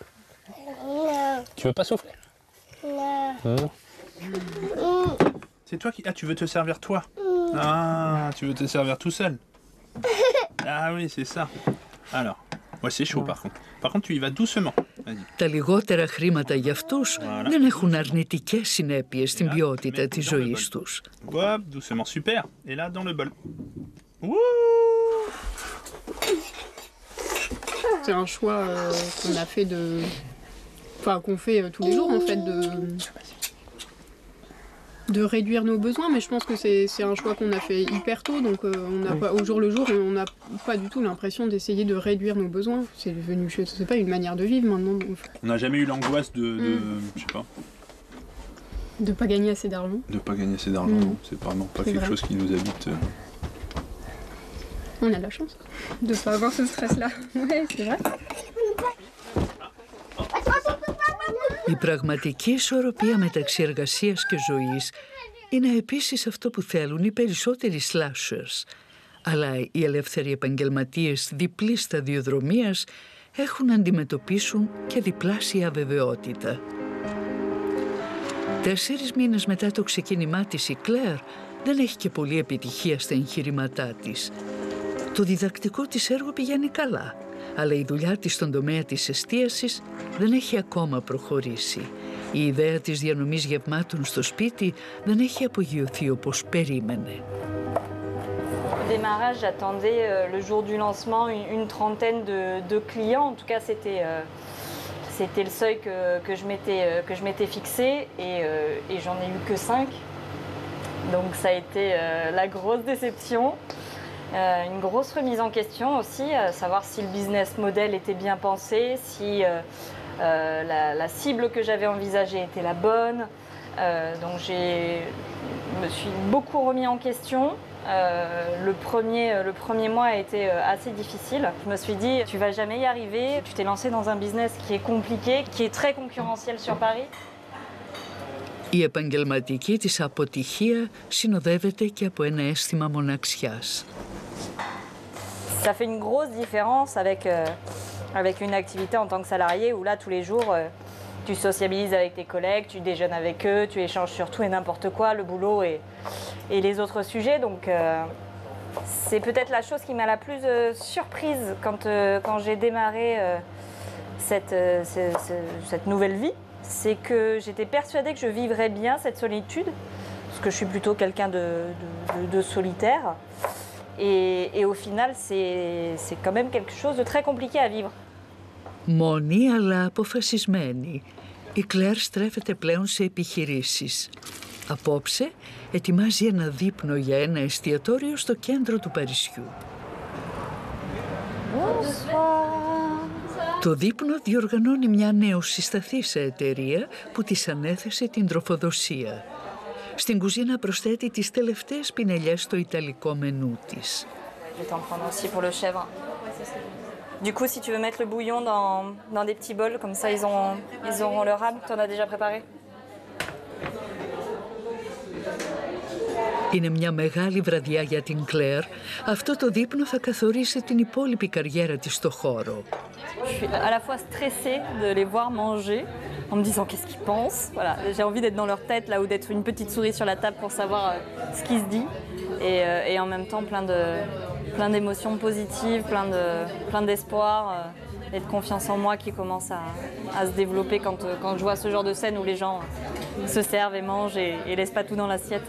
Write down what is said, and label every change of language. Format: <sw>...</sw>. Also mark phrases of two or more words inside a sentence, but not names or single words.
<fr>Non. Tu veux pas souffler? Non. C'est toi qui... Ah, tu veux te servir toi? Ah, tu veux te servir tout seul? Ah oui, c'est ça. Alors, ouais, c'est chaud par contre. Par contre, tu y vas doucement. Vas-y.</fr> <el>Τα λιγότερα χρήματα για αυτούς δεν έχουν αρνητικές συνέπειες στην ποιότητα της ζωής τους.</el> <fr>Hop, doucement, super. Et là, dans le bol. C'est un choix qu'on a fait Enfin, qu'on fait tous les jours en fait de réduire nos besoins, mais je pense que c'est un choix qu'on a fait hyper tôt, donc on n'a pas, au jour le jour, on n'a pas du tout l'impression d'essayer de réduire nos besoins. C'est devenu, c'est pas une manière de vivre maintenant. Donc... On n'a jamais eu l'angoisse de je sais pas. De pas gagner assez d'argent. De pas gagner assez d'argent, non. C'est vraiment pas quelque chose qui nous habite. On a de la chance de pas avoir ce stress-là. Ouais, c'est vrai.</fr> <el>Η πραγματική ισορροπία μεταξύ εργασίας και ζωής είναι επίσης αυτό που θέλουν οι περισσότεροι slashers. Αλλά οι ελεύθεροι επαγγελματίες διπλής σταδιοδρομίας έχουν να αντιμετωπίσουν και διπλάσια αβεβαιότητα. 4 μήνες μετά το ξεκίνημά της η Κλέρ δεν έχει και πολλή επιτυχία στα εγχειρήματά της. Το διδακτικό της έργο πηγαίνει καλά, αλλά η δουλειά της στον τομέα της εστίασης δεν έχει ακόμα προχωρήσει. Η ιδέα της διανομής γευμάτων στο σπίτι δεν έχει απογειωθεί όπως περίμενε.</el> <fr>Au démarrage, j'attendais le jour du lancement une trentaine de clients. En tout cas, c'était le seuil que je m'étais fixé et j'en ai eu que 5. Donc ça a été la grosse déception. Une grosse remise en question aussi, savoir si le</fr> <en>business model</en> <fr>était bien pensé, si la cible que j'avais envisagée était la bonne. Donc je me suis beaucoup remis en question. Le premier mois a été assez difficile. Je me suis dit, tu vas jamais y arriver, tu t'es lancé dans un business qui est compliqué, qui est très concurrentiel sur Paris.</fr> <el>Η επαγγελματική της αποτυχία συνοδεύεται και από ένα αίσθημα μοναξιάς.</el> <fr>Ça fait une grosse différence avec une activité en tant que salarié où là, tous les jours, tu sociabilises avec tes collègues, tu déjeunes avec eux, tu échanges sur tout et n'importe quoi, le boulot et les autres sujets. Donc, c'est peut-être la chose qui m'a la plus surprise quand j'ai démarré cette nouvelle vie. C'est que j'étais persuadée que je vivrais bien cette solitude, parce que je suis plutôt quelqu'un de solitaire. Et au final, c'est quand même quelque chose de très compliqué à vivre.</fr> <el>Μόνη αλλά αποφασισμένη, η Κλέρ στρέφεται πλέον σε επιχειρήσεις. Απόψε ετοιμάζει ένα δείπνο για ένα εστιατόριο στο κέντρο του Παρισιού.</el> <fr>Bonsoir.</fr> <el>Το δείπνο διοργανώνει μια νεοσυσταθήσα εταιρεία που της ανέθεσε την τροφοδοσία. Στην κουζίνα προσθέτει τις τελευταίες πινελιές στο ιταλικό μενού της.</el> <fr>Du coup, si tu veux mettre le bouillon dans des petits bols, comme ça ils auront leur rame. Tu en as déjà préparé?</fr> <el>Είναι μια μεγάλη βραδιά για την Κλέρ. Αυτό το δείπνο θα καθορίσει την υπόλοιπη καριέρα της στο χώρο.</el> <fr>Je suis à la fois stressée de les voir manger, en me disant qu'est-ce qu'ils pensent. Voilà, j'ai envie d'être dans leur tête là ou d'être une petite souris sur la table pour savoir ce qui se dit. Et en même temps plein d'émotions positives, plein d'espoir et de confiance en moi qui commence à se développer quand je vois ce genre de scène où les gens se servent et mangent et laissent pas tout dans l'assiette.</fr>